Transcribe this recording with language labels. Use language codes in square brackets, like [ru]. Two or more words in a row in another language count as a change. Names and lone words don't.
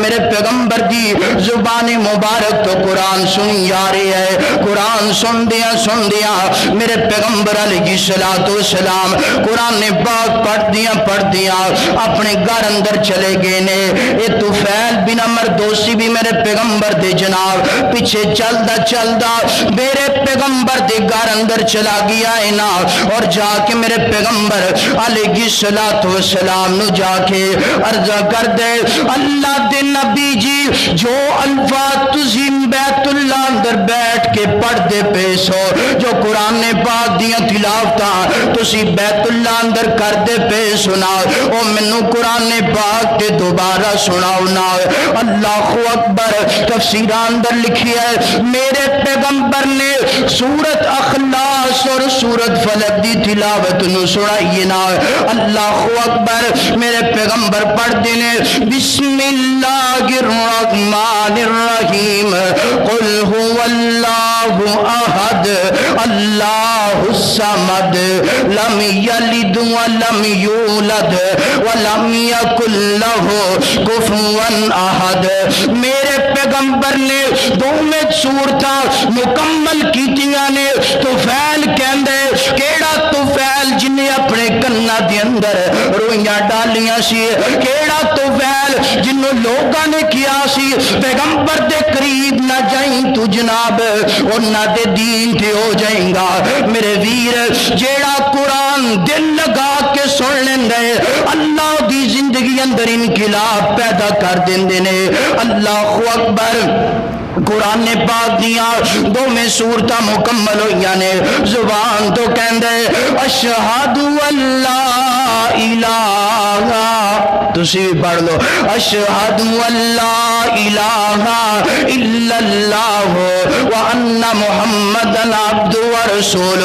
[pa] میرے پیغمبر دی زبان مبارک تو قرآن سنی آ رہی ہے قرآن سن دیا میرے پیغمبر علیہ السلام قرآن پاک پڑھ دیا اپنے گھر اندر چلے گئے نے اے طفیل بن عمر دوسی بھی میرے پیغمبر دے جناب پیچھے چلدا میرے پیغمبر دے گھر اندر چلا گیا ہے نا اور جا کے میرے پیغمبر علیہ السلام نو جا کے عرض کر دے اللہ دے نبی جی جو الفاظ تسی بیت اللہ اندر بیٹھ کے پڑھ دے پیسو جو قرآن پاک دیاں تلاوتاں تسی بیت اللہ اندر کر دے پے سنا او منو قرآن پاک تے دوبارہ سناؤ نا [ar] اللہ اکبر [pa] تفسیر اندر لکھی ہے میرے پیغمبر نے سورت اخلاص اور سورت فلق دی تلاوت نو سنائیے نا [ar] اللہ اکبر [pa] میرے پیغمبر پڑھ دینے [ar] بسم اللہ الرحمن الرحیم قل هو اللہ احد اللہ الصمد لم یلد ولم یولد ولم یکن لہ کفوا احد [pa] میرے پیغمبر نے دوویں سورتاں مکمل کیتیاں نے طفیل کہندے کیڑا طفیل جن نے اپنے کناں دے اندر روئیاں ڈالیاں سی کیڑا طفیل جنوں لوگاں نے کیا سی پیغمبر دے قریب نہ جائیں تو جناب انہاں دے دین تے ہو جائیں گا میرے ویر جیڑا قرآن دل لگا کے سن لیندے اللہ دی زندگی دے اندر انقلاب پیدا کر دیندے نے۔ [ar] اللہ اکبر۔ [pa] قرآن پاک دیاں دو میں سورتاں مکمل ہوئیاں نے، زبان تو کہندے [ar] اشہد اللہ الہ، [pa] تسی بھی پڑھ لو [ar] اشہد اللہ الہ الا اللہ وان محمدن عبد ورسول۔